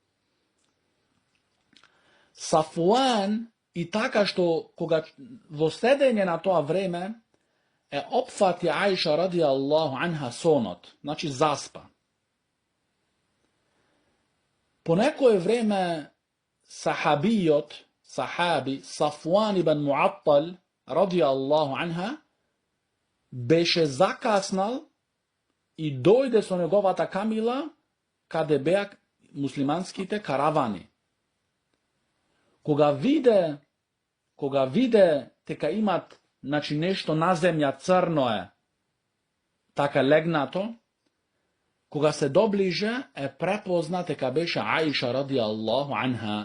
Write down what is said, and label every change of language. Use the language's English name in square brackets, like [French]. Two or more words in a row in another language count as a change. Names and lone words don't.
[Macedonian] Сафуан, и така што кога во следење на тоа време е опфати Аиша [Arabic] رضي الله عنها [Macedonian] сонот, значи заспа. По некое време сахаби Сафуан ибн Муаттал [Arabic] رضي الله عنها [Macedonian] беше закаснал и дојде со неговата камила каде беа муслиманските каравани. Кога виде дека имат нешто на земја црно е, така легнато, кога се доближе е препозна дека беше Аиша [Arabic] رضي الله عنها.